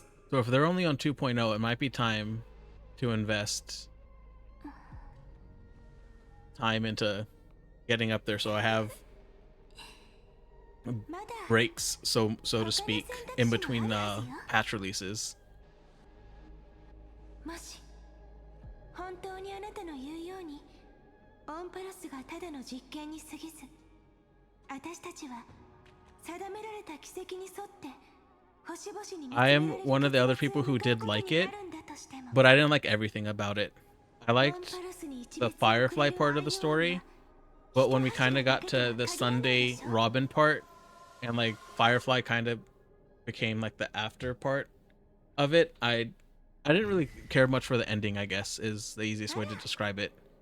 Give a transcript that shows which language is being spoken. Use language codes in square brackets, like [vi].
[en] So if they're only on 2.0, it might be time to invest time into getting up there so I have breaks, so to speak, in between patch releases. [ja] もし本当にあなたの言うようにオンパロスがただの実験に過ぎず、私たちは定められた軌跡に沿って星々に導かれる [en] I am one of the other people who did like it, but I didn't like everything about it. I liked the Firefly part of the story, but when we kind of got to the Sunday Robin part, and like Firefly kind of became like the after part of it, I didn't really care much for the ending, I guess, is the easiest way to describe it.